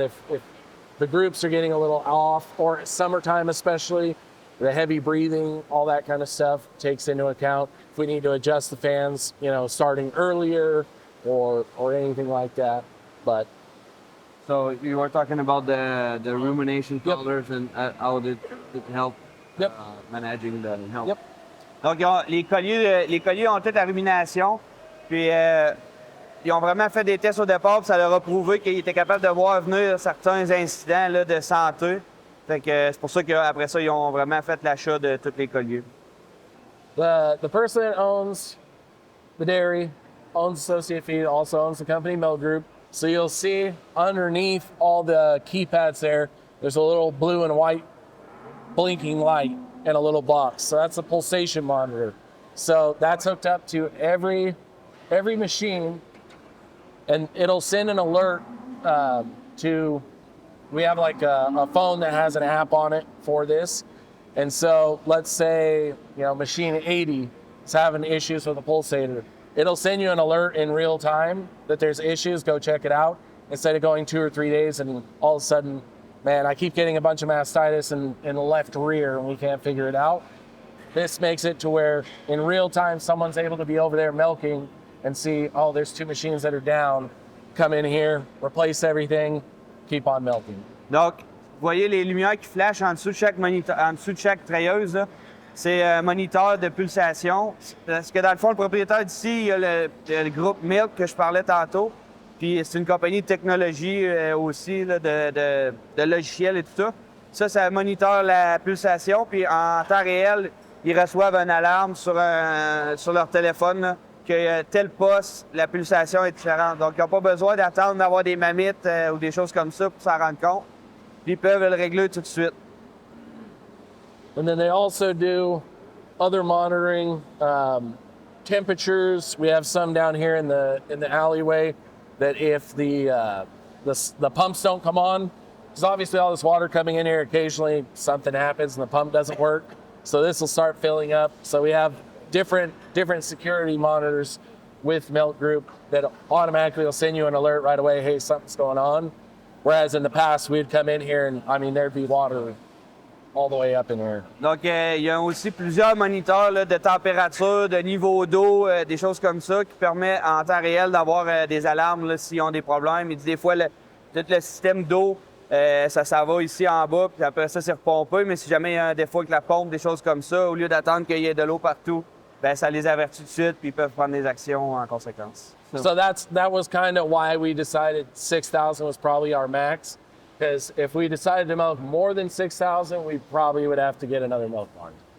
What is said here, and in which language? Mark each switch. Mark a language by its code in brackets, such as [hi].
[en] If the groups are getting a little off, or summertime especially, the heavy breathing, all that kind of stuff takes into account. If we need to adjust the fans, you know, starting earlier or anything like that. But So you were talking about the rumination powders and how it help managing the health. Yep. [fr] Donc les colliers ont toute la rumination. Puis ils ont vraiment fait des tests au départ, puis ça leur a prouvé qu'ils étaient capables de voir venir certains incidents là, de santé. Fait que c'est pour ça qu'après ça, ils ont vraiment fait l'achat de tous les colliers. [en] The person that owns the dairy, owns Associate Feed, also owns the company Milk Group. So you'll see underneath all the keypads there's a little blue and white blinking light in a little box. So that's a pulsation monitor. So that's hooked up to every machine, and it'll send an alert to. We have like a phone that has an app on it for this. And so let's say, machine 80 is having issues with a pulsator. It'll send you an alert in real time that there's issues, go check it out, instead of going 2 or 3 days and all of a sudden, man, I keep getting a bunch of mastitis in the left rear and we can't figure it out. This makes it to where in real time, someone's able to be over there milking and see, oh, there's 2 machines that are down. Come in here, replace everything, keep on milking. [fr] Donc, vous voyez les lumières qui flashent en dessous de chaque treilleuse, là. C'est un moniteur de pulsation. Parce que dans le fond, le propriétaire d'ici, il y a le groupe Milk que je parlais tantôt. Puis c'est une compagnie de technologie aussi, là, de logiciels et tout ça. Ça moniteur la pulsation. Puis en temps réel, ils reçoivent une alarme sur leur téléphone là, que tel poste, la pulsation est différente. Donc, ils n'ont pas besoin d'attendre d'avoir des mammites ou des choses comme ça pour s'en rendre compte. Puis ils peuvent le régler tout de suite. [en] And then they also do other monitoring, temperatures. We have some down here in the alleyway that if the pumps don't come on, because obviously all this water coming in here, occasionally something happens and the pump doesn't work. So this will start filling up. So we have different security monitors with Milk Group that automatically will send you an alert right away, hey, something's going on. Whereas in the past, we'd come in here and, there'd be water all the way up in here. [fr] Donc, il y a aussi plusieurs moniteurs là, de température, de niveau d'eau, des choses comme ça qui permettent en temps réel d'avoir des alarmes là, s'ils ont des problèmes. Il dit des fois, tout le système d'eau, ça va ici en bas, puis après ça, c'est repompé. Mais si jamais il y a un défaut avec la pompe, des choses comme ça, au lieu d'attendre qu'il y ait de l'eau partout, ben ça les avertit tout de suite, puis ils peuvent prendre des actions en conséquence. [en] So that was kind of why we decided 6,000 was probably our max. Because if we decided to milk more than 6,000, we probably would have to get another milk barn.